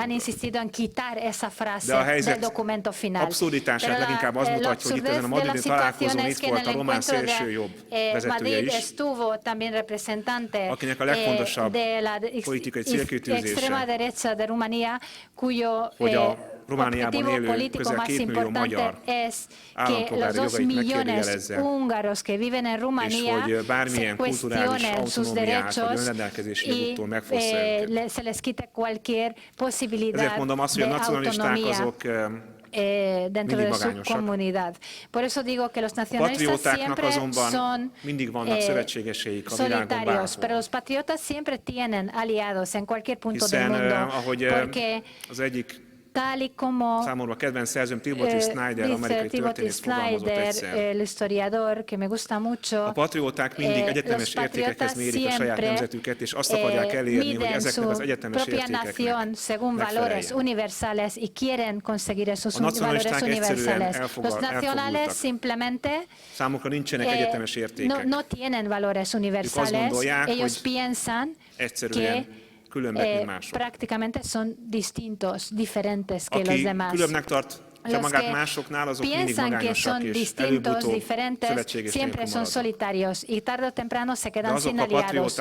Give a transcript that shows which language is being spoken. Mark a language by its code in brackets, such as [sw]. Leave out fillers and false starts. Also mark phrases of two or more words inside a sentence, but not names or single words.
[hu] De a helyzet abszurditását leginkább az mutatja, hogy itt ezen a madridi találkozón itt volt a román szélsőjobb vezetője is, akinek a legfontosabb politikai célkitűzése, hogy a Romániában élő közel 2 millió magyar állampolgár jogait megkérdőjelezze, és hogy bármilyen kulturális autonómiát vagy önrendelkezési jogoktól megfossza őket. Ezért mondom azt, hogy a nacionalisták azok [es] dentro de su comunidad. Por eso digo que los nacionalistas siempre son solitarios, pero los patriotas siempre tienen aliados en cualquier punto del mundo, porque tal y como [hu] számomra kedvenc szerzőm Timothy Snyder, amerikai történész fogalmazott egyszer. [es] El historiador, que me gusta mucho, [hu] a patrióták mindig egyetemes értékekhez mérik a saját nemzetüket, és azt akarják elérni, hogy ezeknek az egyetemes értékeknek [es] universales y quieren conseguir esos valores universales. Los nacionales simplemente [hu] számukra nincsenek egyetemes értékek. [es] No tienen valores universales. Ellos piensan que prácticamente son distintos, diferentes que los demás. Los que piensan que son distintos, diferentes, siempre son solitarios y tarde o temprano se quedan sin aliados.